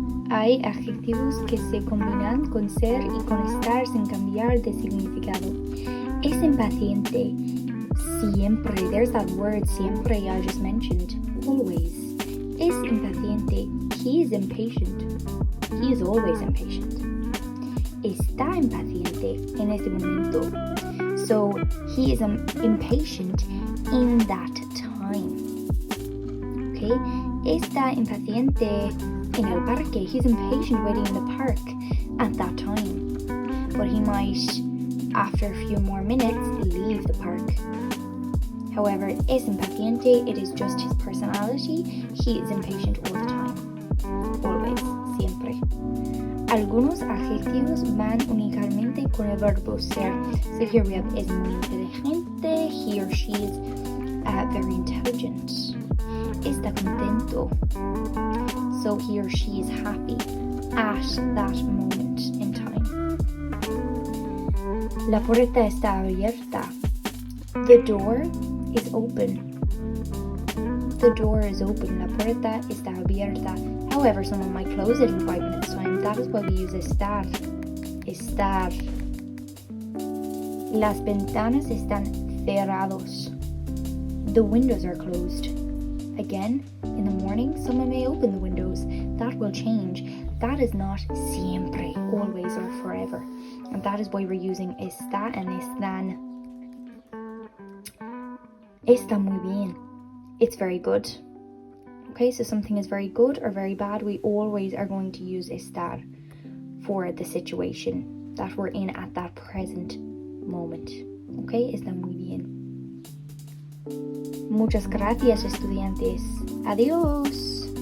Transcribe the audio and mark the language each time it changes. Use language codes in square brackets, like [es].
[es] Hay adjetivos que se combinan con ser y con estar sin cambiar de significado. Es impaciente, siempre. [en] There's that word siempre I just mentioned. Always. [es] Es impaciente. [en] He is impatient. He is always impatient. [es] Está impaciente en este momento. [en] So he is impatient in that time. Okay? [es] Está impaciente en el parque. [en] He's impatient waiting in the park at that time. But he might, after a few more minutes, leave the park. However, es impaciente, it is just his personality. He is impatient all the time. Always, siempre. [es] Algunos adjetivos van únicamente con el verbo ser. [en] So here we have [es] es muy inteligente. [en] He or she is very intelligent. [es] Está contento. [en] So he or she is happy at that moment in time. [es] La puerta está abierta. [en] The door is open. The door is open. [es] La puerta está abierta. [en] However, someone might close it in 5 minutes' time. That is why we use estar. Estar. [es] Las ventanas están cerrados. [en] The windows are closed. Again, in the morning, someone may open the windows. That will change. That is not siempre, always or forever. And that is why we're using está and están. [es] Está muy bien. [en] It's very good. Okay, so something is very good or very bad. We always are going to use estar for the situation that we're in at that present moment. [es] Okay, está muy bien. Muchas gracias, estudiantes. Adiós.